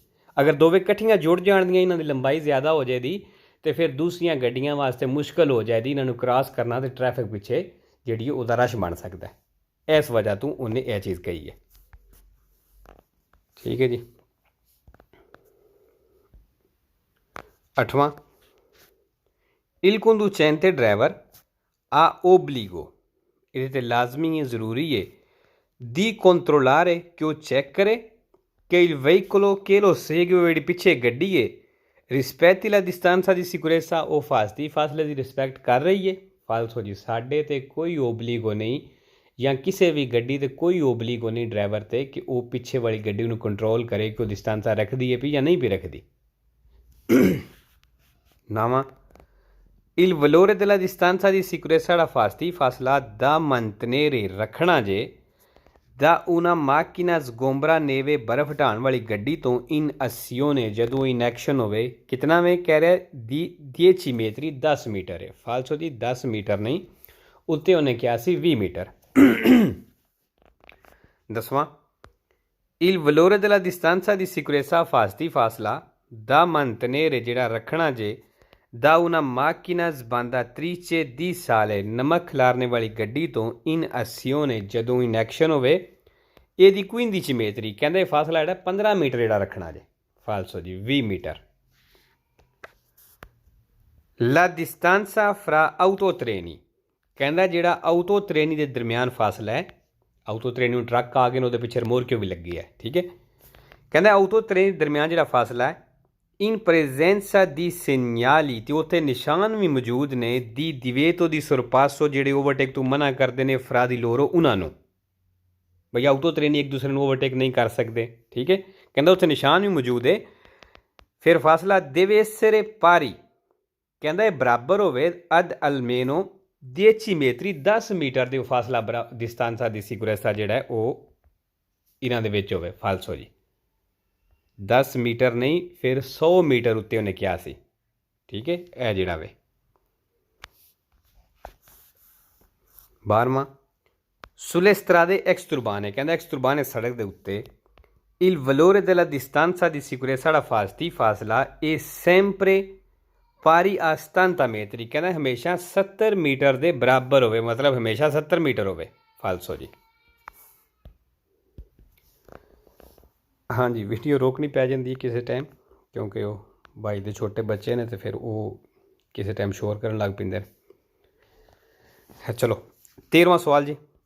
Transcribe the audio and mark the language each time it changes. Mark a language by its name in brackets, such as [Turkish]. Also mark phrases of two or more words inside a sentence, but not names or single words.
[Punjabi] ਅਗਰ ਦੋਵੇਂ ਇਕੱਠੀਆਂ ਜੁੜ ਜਾਣਦੀਆਂ, ਇਹਨਾਂ ਦੀ ਲੰਬਾਈ ਜ਼ਿਆਦਾ ਹੋ ਜਾਏਗੀ ਅਤੇ ਫਿਰ ਦੂਸਰੀਆਂ ਗੱਡੀਆਂ ਵਾਸਤੇ ਮੁਸ਼ਕਿਲ ਹੋ ਜਾਏਗੀ ਇਹਨਾਂ ਨੂੰ ਕ੍ਰਾਸ ਕਰਨਾ ਅਤੇ ਟ੍ਰੈਫਿਕ ਪਿੱਛੇ ਜਿਹੜੀ ਉਹਦਾ ਰਸ਼ ਬਣ ਸਕਦਾ ਹੈ। ਇਸ ਵਜ੍ਹਾ ਤੋਂ ਉਹਨੇ ਇਹ ਚੀਜ਼ ਕਹੀ ਹੈ, ਠੀਕ ਹੈ ਜੀ। 8ਵਾਂ, [Italian] il conducente driver ha obbligo [Punjabi] ਇਹਦੇ 'ਤੇ ਲਾਜ਼ਮੀ ਹੈ, ਜ਼ਰੂਰੀ ਹੈ [Italian] di controllare [Punjabi] ਕਿ ਉਹ ਚੈੱਕ ਕਰੇ ਕਿ [Italian] il veicolo che lo segue [Punjabi] ਜਿਹੜੀ ਪਿੱਛੇ ਗੱਡੀ ਹੈ [Italian] rispetti la distanza di sicurezza [Punjabi] ਉਹ ਫਾਸਲੇ ਦੀ ਰਿਸਪੈਕਟ ਕਰ ਰਹੀ ਹੈ। ਫਾਲਸੋ ਜੀ, ਸਾਡੇ 'ਤੇ ਕੋਈ ਓਬਲੀਗੋ ਨਹੀਂ ਜਾਂ ਕਿਸੇ ਵੀ ਗੱਡੀ 'ਤੇ ਕੋਈ ਓਬਲੀਗੋ ਨਹੀਂ ਡਰਾਈਵਰ 'ਤੇ ਕਿ ਉਹ ਪਿੱਛੇ ਵਾਲੀ ਗੱਡੀ ਨੂੰ ਕੰਟਰੋਲ ਕਰੇ ਕਿ ਉਹ distanza ਰੱਖਦੀ ਹੈ ਵੀ ਜਾਂ ਨਹੀਂ ਵੀ ਰੱਖਦੀ। 9ਵਾਂ, [Italian] il valore della distanza di sicurezza [Punjabi] ਜਿਹੜਾ ਫਾਸਲਾ [Italian] da mantenere [Punjabi] ਰੱਖਣਾ ਜੇ ਦਾ [Italian] una macchina sgombra neve [Punjabi] ਬਰਫ਼ ਹਟਾਉਣ ਵਾਲੀ ਗੱਡੀ ਤੋਂ [Italian] in azione [Punjabi] ਜਦੋਂ [English] in action [Punjabi] ਹੋਵੇ ਕਿਤਨਾ ਵੇ ਕਹਿ ਰਿਹਾ 10 metri 10 ਮੀਟਰ ਹੈ। ਫਾਲਸੋ ਜੀ 10 ਮੀਟਰ ਨਹੀਂ, ਉੱਤੇ ਉਹਨੇ ਕਿਹਾ ਸੀ 20 ਮੀਟਰ। 10ਵਾਂ, [Italian] il valore della distanza di sicurezza [Punjabi] ਫਾਸਲਾ ਦਾ mantenere ਜਿਹੜਾ ਰੱਖਣਾ ਜੇ ਦਾ [Italian] una macchina sbandatrice di sale [Punjabi] ਨਮਕ ਖਿਲਾਰਨੇ ਵਾਲੀ ਗੱਡੀ ਤੋਂ [Italian] in azione [Punjabi] ਜਦੋਂ [English] in action [Punjabi] ਹੋਵੇ ਇਹਦੀ 15 metri ਕਹਿੰਦੇ ਫਾਸਲਾ ਜਿਹੜਾ 15 ਮੀਟਰ ਜਿਹੜਾ ਰੱਖਣਾ ਜੇ। ਫਾਲਸੋ ਜੀ 20 ਮੀਟਰ। [Italian] la distanza fra autotreni [Punjabi] ਕਹਿੰਦਾ ਜਿਹੜਾ ਆਊਟੋ ਟ੍ਰੇਨੀ ਦੇ ਦਰਮਿਆਨ ਫਾਸਲਾ ਹੈ, ਆਊਟੋ ਟ੍ਰੇਨੀ ਨੂੰ ਟਰੱਕ ਆ ਗਏ ਨੇ ਉਹਦੇ ਪਿੱਛੇ ਰਿਮੋਰਕਿਓ ਵੀ ਲੱਗੀ ਹੈ, ਠੀਕ ਹੈ। ਕਹਿੰਦਾ ਆਊਟੋ ਟ੍ਰੇਨੀ ਦੇ ਦਰਮਿਆਨ ਜਿਹੜਾ ਫਾਸਲਾ ਹੈ [Italian] in presenza di segnali [Punjabi] ਅਤੇ ਉੱਥੇ ਨਿਸ਼ਾਨ ਵੀ ਮੌਜੂਦ ਨੇ [Italian] di divieto di sorpasso [Punjabi] ਜਿਹੜੇ ਓਵਰਟੇਕ ਤੋਂ ਮਨਾ ਕਰਦੇ ਨੇ [Italian] fra di loro [Punjabi] ਉਹਨਾਂ ਨੂੰ, ਬਈ ਆਊਟੋ ਟ੍ਰੇਨੀ ਇੱਕ ਦੂਸਰੇ ਨੂੰ ਓਵਰਟੇਕ ਨਹੀਂ ਕਰ ਸਕਦੇ, ਠੀਕ ਹੈ। ਕਹਿੰਦਾ ਉੱਥੇ ਨਿਸ਼ਾਨ ਵੀ ਮੌਜੂਦ ਹੈ। ਫਿਰ ਫਾਸਲਾ [Italian] deve essere pari [Punjabi] ਕਹਿੰਦਾ ਇਹ ਬਰਾਬਰ ਹੋਵੇ [Italian] ad almeno [Punjabi] 10 metri 10 ਮੀਟਰ ਦੇ ਫਾਸਲਾ [Italian] distanza di sicurezza [Punjabi] ਜਿਹੜਾ ਹੈ ਉਹ ਇਹਨਾਂ ਦੇ ਵਿੱਚ ਹੋਵੇ ਫਾਲਸੋ ਜੀ 10 ਮੀਟਰ ਨਹੀਂ ਫਿਰ 100 ਮੀਟਰ ਉੱਤੇ ਉਹਨੇ ਕਿਹਾ ਸੀ ਠੀਕ ਹੈ ਇਹ ਜਿਹੜਾ ਵੇ 12ਵਾਂ [Italian] sulle strade exturbane [Punjabi] ਕਹਿੰਦਾ exturbane ਸੜਕ ਦੇ ਉੱਤੇ [Italian] il valore della distanza di sicurezza da [Punjabi] ਫਾਸਲਾ [Italian] è sempre pari a 70 metri [Punjabi] ਕਹਿੰਦਾ ਹਮੇਸ਼ਾ 70 ਮੀਟਰ ਦੇ ਬਰਾਬਰ ਹੋਵੇ ਮਤਲਬ ਹਮੇਸ਼ਾ 70 ਮੀਟਰ ਹੋਵੇ ਫਾਲਸੋ ਜੀ ਹਾਂਜੀ ਵੀਡੀਓ ਰੋਕਣੀ ਪੈ ਜਾਂਦੀ ਹੈ ਕਿਸੇ ਟਾਈਮ ਕਿਉਂਕਿ ਉਹ ਬਾਈ ਦੇ ਛੋਟੇ ਬੱਚੇ ਨੇ ਤੇ ਫਿਰ ਉਹ ਕਿਸੇ ਟਾਈਮ ਸ਼ੋਰ ਕਰਨ ਲੱਗ ਪੈਂਦੇ ਨੇ ਚਲੋ 13ਵਾਂ ਸਵਾਲ ਜੀ